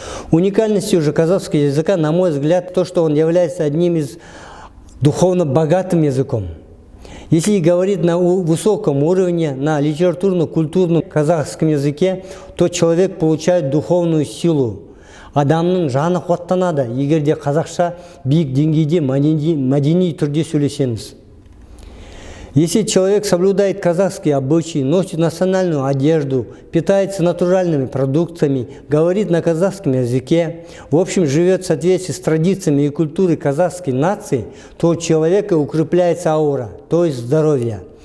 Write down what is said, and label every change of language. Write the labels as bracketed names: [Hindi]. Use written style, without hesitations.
[Russian] Уникальностью же казахского языка, на мой взгляд, то, что он является одним из духовно богатым языком. Если говорить на высоком уровне, на литературно-культурном казахском языке, то человек получает духовную силу. [Kazakh] Адамның жаны қуаттанады, егер де қазақша биік деңгейде мәдени түрде сөйлесеңіз. [Russian] Если человек соблюдает казахские обычаи, носит национальную одежду, питается натуральными продуктами, говорит на казахском языке, в общем, живет в соответствии с традициями и культурой казахской нации, то у человека укрепляется аура, то есть здоровье.